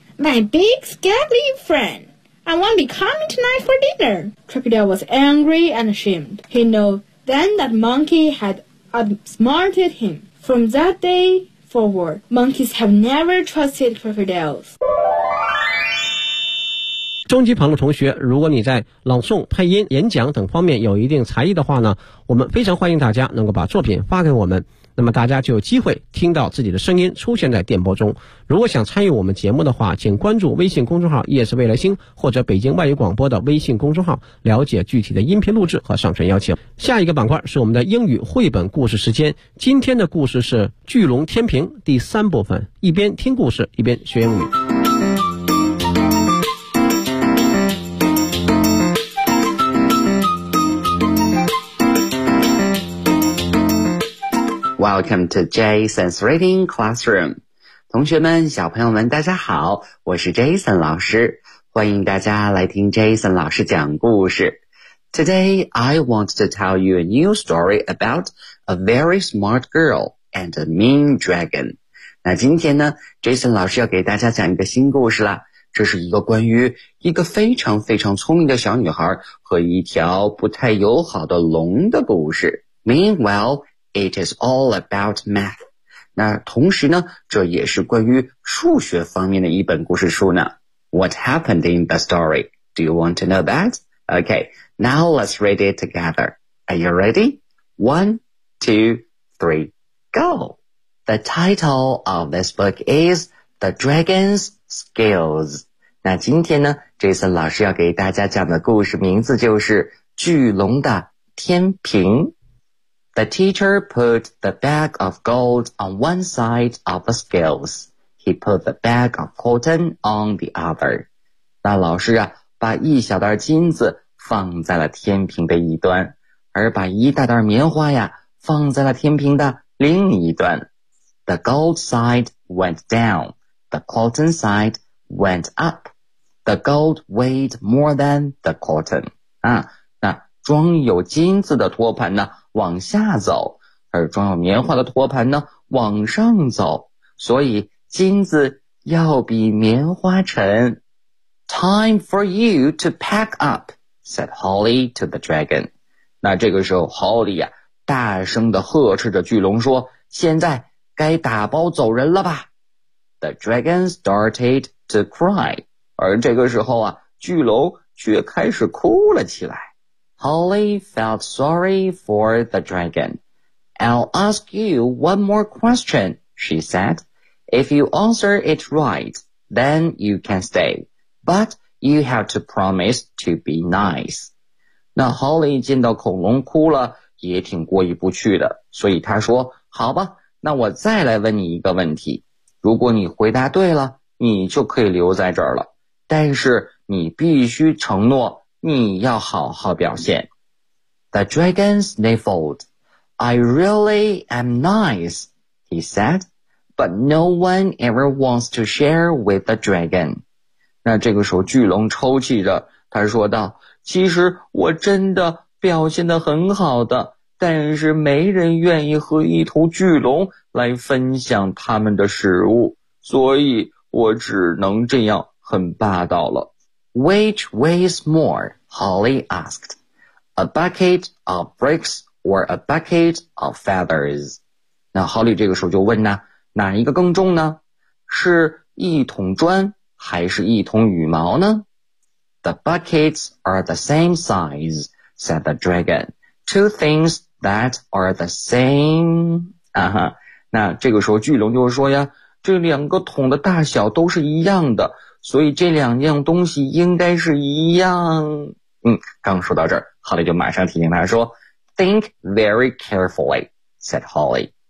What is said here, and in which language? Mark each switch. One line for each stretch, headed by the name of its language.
English: My big, scaly friend. I won't be coming tonight for dinner. Crocodile was angry and ashamed. He knew then that Monkey had outsmarted him. From that day forward, monkeys have never trusted crocodiles.
Chinese: 中级旁的同学，如果你在朗诵、配音、演讲等方面有一定才艺的话呢，我们非常欢迎大家能够把作品发给我们。那么大家就有机会听到自己的声音出现在电波中。如果想参与我们节目的话，请关注微信公众号夜是未来星或者北京外语广播的微信公众号，了解具体的音频录制和上传邀请。下一个板块是我们的英语绘本故事时间，今天的故事是巨龙天平第三部分，一边听故事一边学英语。
English: Welcome to Jason's Reading Classroom.
Chinese: 同学们，小朋友们，大家好，我是 Jason 老师，欢迎大家来听 Jason 老师讲故事。
English: Today, I want to tell you a new story about a very smart girl and a mean dragon.
Chinese: 那今天呢， Jason 老师要给大家讲一个新故事了，这是一个关于一个非常非常聪明的小女孩和一条不太友好的龙的故事。
English: Meanwhile,It is all about math.
Chinese: 那同时呢，这也是关于数学方面的一本故事书呢。
English: What happened in the story? Do you want to know that? Okay, now let's read it together. Are you ready? One, two, three, go! The title of this book is The Dragon's Skills.
Chinese: 那今天呢， Jason 老师要给大家讲的故事名字就是巨龙的天平。
English: The teacher put the bag of gold on one side of the scales. He put the bag of cotton on the other.
Chinese: 那老师啊，把一小袋金子放在了天平的一端，而把一大袋棉花呀，放在了天平的另一端。
English: The gold side went down. The cotton side went up. The gold weighed more than the cotton.
Chinese: 啊，那装有金子的托盘呢，往下走，而装有棉花的托盘呢，往上走。所以金子要比棉花沉。
English: Time for you to pack up, said Holly to the dragon.
Chinese: 那这个时候 Holly 啊大声地呵斥着巨龙说，现在该打包走人了吧。
English: The dragon started to cry.
Chinese: 而这个时候啊巨龙却开始哭了起来。
English: Holly felt sorry for the dragon. I'll ask you one more question, she said. If you answer it right, then you can stay. But you have to promise to be nice.
Chinese: 那 Holly 见到恐龙哭了也挺过意不去的，所以他说，好吧，那我再来问你一个问题，如果你回答对了，你就可以留在这儿了，但是你必须承诺你要好好表现。
English: The dragon sniffled. I really am nice, he said, but no one ever wants to share with the dragon.
Chinese: 那这个时候巨龙抽泣着，他说道，其实我真的表现得很好的，但是没人愿意和一头巨龙来分享他们的食物，所以我只能这样很霸道了。
English: Which weighs more? Holly asked. A bucket of bricks or a bucket of feathers?
Chinese: 那 Holly 这个时候就问呢，哪一个更重呢？是一桶砖还是一桶羽毛呢？
English: The buckets are the same size, said the dragon. Two things that are the same.
Chinese: 啊哈，那这个时候巨龙就说呀，这两个桶的大小都是一样的，所以这两样东西应该是一样。刚说到这儿，哈利就马上提醒他说，
English: Think very carefully, said Holly.